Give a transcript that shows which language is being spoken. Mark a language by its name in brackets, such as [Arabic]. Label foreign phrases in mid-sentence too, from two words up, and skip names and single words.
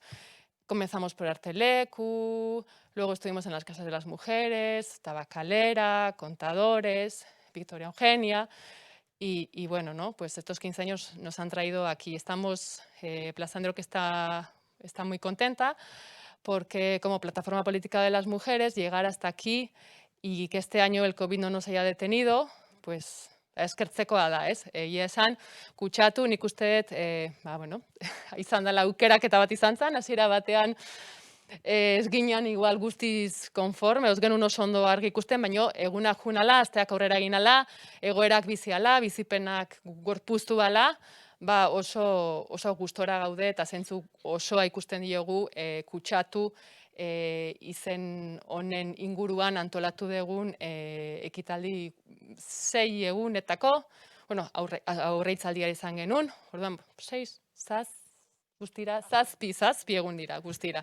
[Spanish] Comenzamos por Artelecu, luego estuvimos en las Casas de las Mujeres, Tabacalera, Contadores, Victoria Eugenia. Y bueno, ¿no? Pues estos 15 años nos han traído aquí. Estamos, Plazandro que está muy contenta porque como plataforma política de las mujeres, llegar hasta aquí y que este año el COVID no nos haya detenido, pues [Basque] eskertzekoa da, ez? Egia esan, kutsatu nik uste dut, izan dela aukeraketa bat izan zen, hasiera batean ez ginen igual guztiz konforme, ez genuen oso ondo argi ikusten, baina egunak junala, asteak aurrera eginala, egoerak biziala, bizipenak gorpuztu bala, oso gustora gaude eta zentzu osoa ikusten diogu kutsatu izen honen inguruan antolatu dugun ekitaldi 6 egunetako, aurreitzaldia izan genuen, orduan 6, guztira, zazpi egun dira, guztira.